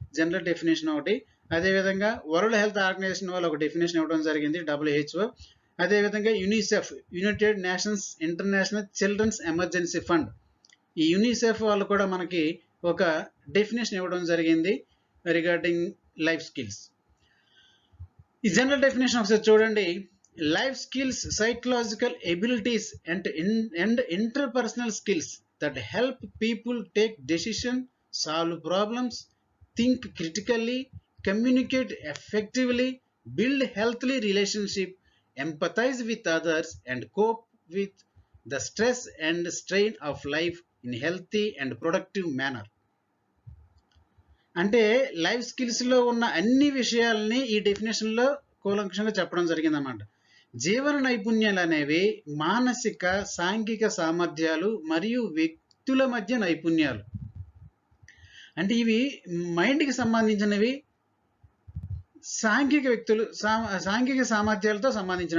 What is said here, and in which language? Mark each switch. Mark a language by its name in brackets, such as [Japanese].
[Telugu] General definition ఒకటి, అదేవిధంగా world health organisation వాళ్ళు ఒక డెఫినేషన్ ఇవ్వడం జరిగింది, WHO. అదేవిధంగా UNICEF, United nations international children's emergency fund, ఈ యునిసెఫ్ వాళ్ళు కూడా మనకి ఒక డెఫినేషన్ ఇవ్వడం జరిగింది రిగార్డింగ్ లైఫ్ స్కిల్స్. ఈ జనరల్ డెఫినేషన్ ఒకసారి చూడండి. [English] Life skills, psychological abilities and interpersonal skills that help people take decisions, solve problems, think critically, communicate effectively, build healthy relationships, empathize with others, and cope with the stress and strain of life in healthy and productive manner. [Telugu] అంటే life స్కిల్స్లో ఉన్న అన్ని విషయాలని ఈ డెఫినేషన్లో కూలంకషంగా చెప్పడం జరిగిందన్నమాట. జీవన నైపుణ్యాలు అనేవి మానసిక, సాంఘిక సామర్థ్యాలు మరియు వ్యక్తుల మధ్య నైపుణ్యాలు. అంటే ఇవి మైండ్కి సంబంధించినవి, సాంఘిక సామర్థ్యాలతో సంబంధించిన.